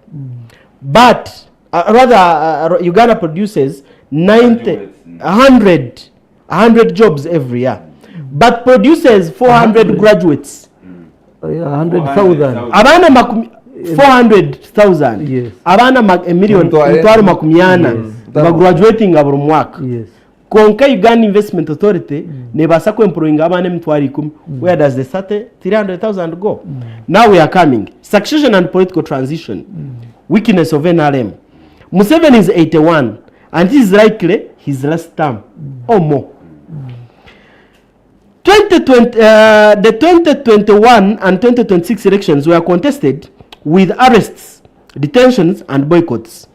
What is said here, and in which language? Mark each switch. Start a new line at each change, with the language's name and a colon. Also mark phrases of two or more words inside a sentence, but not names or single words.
English: But Uganda produces 100 jobs every year. But produces 400 graduates. 100,000.
Nyankole: Abana 400,000.
English: Yes.
Nyankole: Abana
English: a million.
Nyankole: Graduating aburi mwaka.
English: Yes.
Nyankole: konka Uganda Investment Authority nebasa ku employing abane mtwari 10.
English: Where does the 300,000 go? Now we are coming. Succession and political transition. Weakness of NRM. Museveni is 81 and this is likely his last term or more. 2020, the 2021 and 2026 elections were contested with arrests, detentions and boycotts.